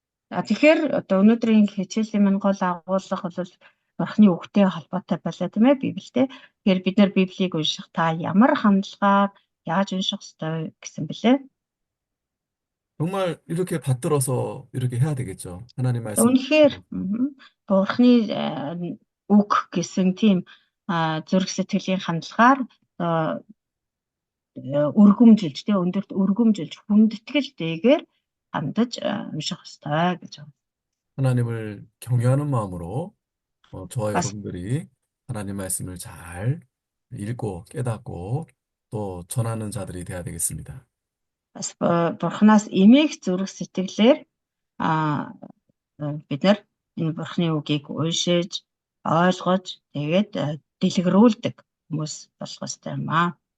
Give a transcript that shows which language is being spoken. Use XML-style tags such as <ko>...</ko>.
<mn>Тэгэхээр одоо өнөөдрийн хичээлийн минь гол агуулга бол Бурхны үгтэй холбоотой байлаа тийм ээ Библиэд. Тэгэхээр бид нар Библийг унших та ямар хандлагаар яаж унших ёстой гэсэн бэлээ.</mn> <ko>정말 이렇게 받들어서 이렇게 해야 되겠죠. 하나님 말씀.</ko> <mn>Үнэхээр Бурхны үг гэсэн тийм зүрх сэтгэлийн хандлагаар өргөмжилж тийм өндөрт өргөмжилж хүндэтгэлтэйгээр хандаж унших ёстой гэж байна.</mn> <ko>하나님을 경외하는 마음으로 저와</ko> <mn>Бас</mn> <ko>여러분들이 하나님 말씀을 잘 읽고 깨닫고 또 전하는 자들이 돼야 되겠습니다.</ko> <mn>бас Бурханаас эмээх зүрх сэтгэлээр а бид нар энэ Бурханы үгийг уншиж, ойлгож, тэгээд дэлгэрүүлдэг хүмүүс болох ёстой юм аа.</mn>